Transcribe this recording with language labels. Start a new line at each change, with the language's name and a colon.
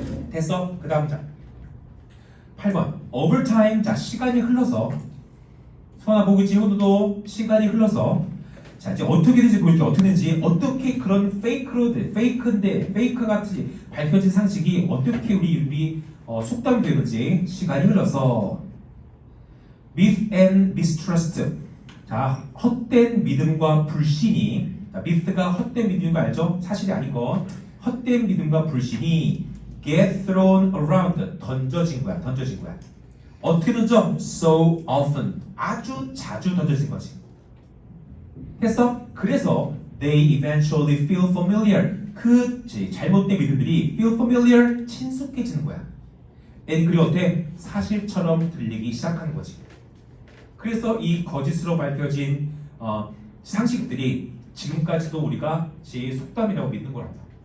Korean: 됐어? 그 다음 자 8번 over time. 자, 시간이 흘러서 소나 보기지 호두도 시간이 흘러서 자, 이제 어떻게 되는지 보여줄게. 어떻게 되는지, 어떻게 그런 페이크 같이 밝혀진 상식이 어떻게 우리 속담이 되는지. 시간이 흘러서
English: myth and mistrust.
Korean: 자, 헛된 믿음과 불신이. 자, myth가 헛된 믿음인 거 알죠? 사실이 아닌 거. 헛된 믿음과 불신이
English: get thrown around.
Korean: 던져진 거야. 어떻게 던져?
English: So often.
Korean: 아주 자주 던져진 거지. 됐어? 그래서
English: they eventually feel familiar.
Korean: 그 잘못된 믿음들이
English: feel familiar.
Korean: 친숙해지는 거야. and 그리고 어때? 사실처럼 들리기 시작하는 거지. 그래서 이 거짓으로 밝혀진 상식들이 지금까지도 우리가 속담이라고 믿는 거란다.